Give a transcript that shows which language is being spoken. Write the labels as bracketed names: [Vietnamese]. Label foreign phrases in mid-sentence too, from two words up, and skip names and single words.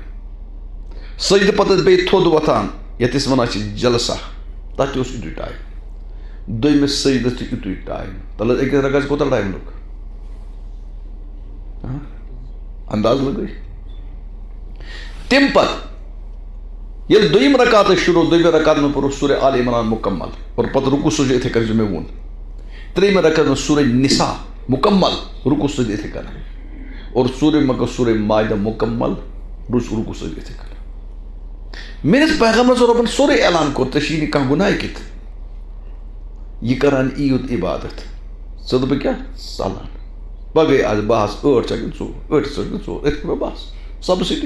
[Kashmiri] سجدٕ پتہٕ ٲسۍ بیٚیہِ تھوٚد وۄتھان یتھ أسۍ ونان چھِ جلسہ تتھ تہِ اوس یُتُے ٹایم. دوٚیمِس سجدس تہِ یُتُے ٹایم. تلہٕ حظ أکِس رکعتس کوٗتاہ ٹایم لوٚگ؟ انداز لگٲیِو. تمہِ پتہٕ ییٚلہِ دوٚیِم رکعت ٲسۍ شروٗع دوٚیمہِ رکعت منٛز پوٚرُکھ سورہ آل عمران مُکمل اور پتہٕ رُکوٗ سجدٕ یِتھٕے کٔنۍ مےٚ ووٚن. ترٛیٚیِمہِ رکعت منٛز سورہ نساء مُکمل رُکوٗ سجدٕ یِتھٕے کٔنۍ اور سورہ مائدہ مُکمل رُکوٗ سجدٕ یِتھٕے کٔنۍ. میٲنِس پیغمبرس رۄبن سورُے اعلان کوٚر ژےٚ چھُے نہٕ کانٛہہ گُناہ کِتھ یہِ کران ییٖژ عبادت ژٕ دَپہٕ کیٛاہ ژلان بہٕ گٔے آز بہٕ آس 8 ژٕ 2 8 ژٕ 2 أتھۍ پٮ۪ٹھ بس سبسڈی.